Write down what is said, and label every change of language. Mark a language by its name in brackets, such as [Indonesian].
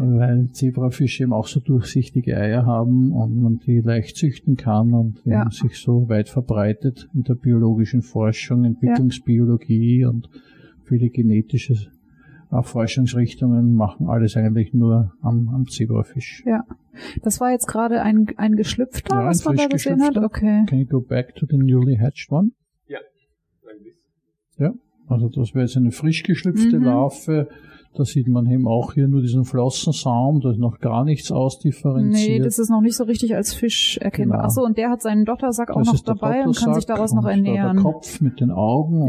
[German] Weil Zebrafische eben auch so durchsichtige Eier haben und man die leicht züchten kann und die haben sich so weit verbreitet in der biologischen Forschung, Entwicklungsbiologie und viele genetische Forschungsrichtungen machen alles eigentlich nur am Zebrafisch. Ja. Das war jetzt gerade ein Geschlüpfter, was man da gesehen hat? Okay. [English] Can you go back to the newly hatched one? [German] Ja, also das wäre jetzt eine frisch geschlüpfte Larve. Da sieht man eben auch hier nur diesen Flossensaum, da ist noch gar nichts ausdifferenziert. Nee, das ist noch nicht so richtig als Fisch erkennbar. Genau. Achso, und der hat seinen Dottersack auch noch dabei und kann sich daraus noch ernähren. Der Kopf mit den Augen.